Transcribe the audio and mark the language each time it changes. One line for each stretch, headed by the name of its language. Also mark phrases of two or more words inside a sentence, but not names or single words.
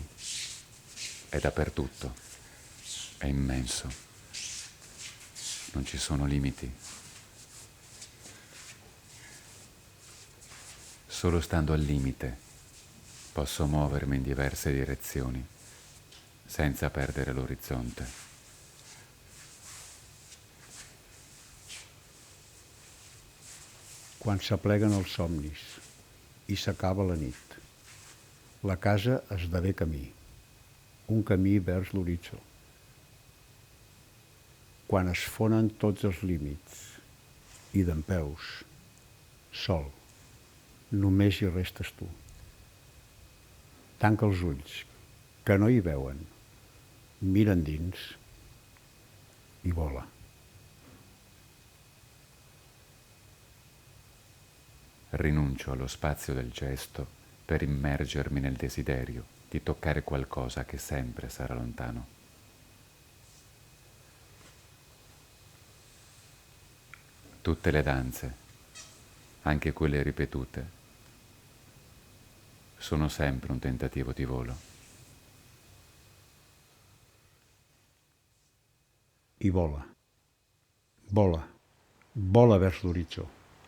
Italian: È dappertutto. È immenso. Non ci sono limiti. Solo stando al limite posso muovermi in diverse direzioni senza perdere l'orizzonte.
Catalan: Quan s'apleguen els somnis i s'acaba la nit, la casa esdevé camí, un camí vers l'horitzó. Quan es fonen tots els límits i dempeus, sol, només hi restes tu. Tanca els ulls, que no hi veuen, mira endins i vola.
Italian: Rinuncio allo spazio del gesto per immergermi nel desiderio di toccare qualcosa che sempre sarà lontano. Tutte le danze, anche quelle ripetute, sono sempre un tentativo di volo.
Catalan: I vola, vola, vola vers l'horitzó.